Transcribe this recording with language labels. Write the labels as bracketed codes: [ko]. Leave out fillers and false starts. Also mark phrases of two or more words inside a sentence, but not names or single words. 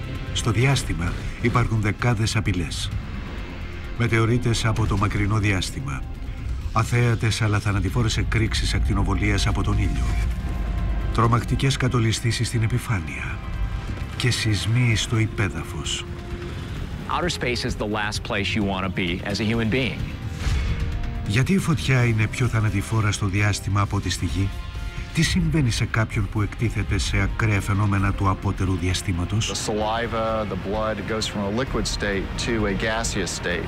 [el] Στο διάστημα υπάρχουν δεκάδες απειλές. Μετεωρίτες από το μακρινό διάστημα, αθέατες αλλά θανατηφόρες εκρήξεις ακτινοβολίας από τον ήλιο, τρομακτικές κατολισθήσεις στην επιφάνεια και σεισμοί στο υπέδαφος. [en] Outer space is the last place you want to be as a human being. [el] Γιατί η φωτιά είναι πιο θανατηφόρα στο διάστημα από τη στη Γη? Τι συμβαίνει σε κάποιον που εκτίθεται σε ακραία φαινόμενα του απότερου διαστήματος? [en] The saliva, the blood goes from a liquid state to a gaseous state.